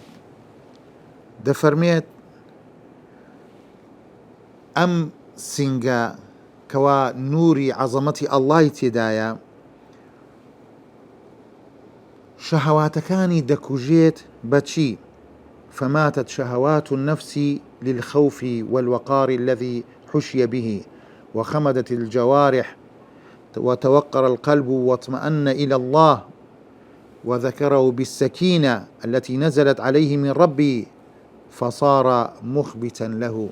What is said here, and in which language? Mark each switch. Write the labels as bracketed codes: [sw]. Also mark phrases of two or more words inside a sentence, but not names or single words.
[ckb] دەفەرمێت ئەم سینگە کەوا نووری عەزەمەتی ئەڵڵای تێدایە شەهەواتەکانی دەکوژێت بەچی؟ [ar] فماتت شهوات النفس للخوف والوقار الذي حشي به وخمدت الجوارح وتوقر القلب واطمأن إلى الله وذكره بالسكينة التي نزلت عليه من ربي فصار مخبتا له.